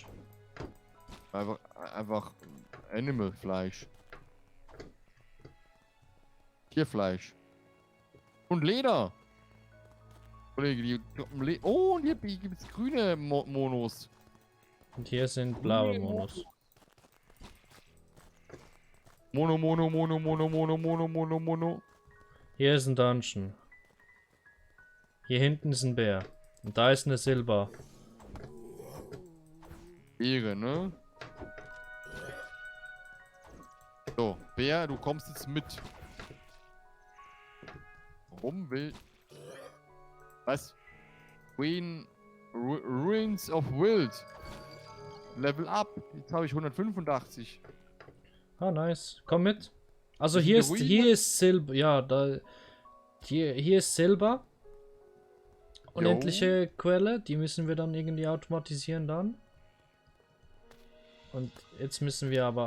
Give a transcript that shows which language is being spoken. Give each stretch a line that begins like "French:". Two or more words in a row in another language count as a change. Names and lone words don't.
German: Einfach Animal-Fleisch. Tierfleisch. Und Leder. Kollege, die droppen Leder. Oh, und hier gibt's grüne Monos. Und hier sind blaue Monos. Mono, Mono, Mono, Mono, Mono, Mono, Mono, Mono. Hier ist ein Dungeon. Hier hinten ist ein Bär. Und da ist eine Silber. Ehre, ne? So, Bär, du kommst jetzt mit. Warum will... Was?
English: Ruins of Wild. Level up.
German: Jetzt habe ich 185. Ah, nice. Komm mit. Also Das hier sind ist, die hier Ruinen? ist Silber. Ja, da. Hier ist Silber. Unendliche Quelle. Die müssen wir dann irgendwie automatisieren dann. Und jetzt müssen wir aber